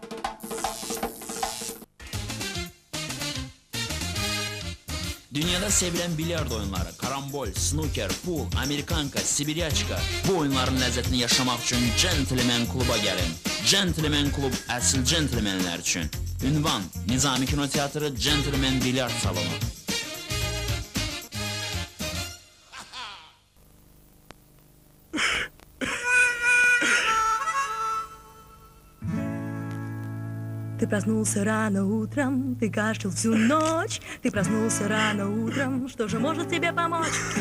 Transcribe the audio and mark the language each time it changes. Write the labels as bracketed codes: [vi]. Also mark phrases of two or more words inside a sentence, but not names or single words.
[tr] Dünyada sevilen bilyard oyunları, karambol, snooker, pool, amerikanka, sibiryaçka. Bu oyunların lezzetini yaşamak için Gentleman Klub'a gelin. Gentleman Klub əsl gentlemenler için. Ünvan, Nizami Kinoteatrı, Gentleman Bilyard Salonu. [ru] Ты проснулся рано утром, ты кашлял всю ночь. Ты проснулся рано утром, что же может тебе помочь?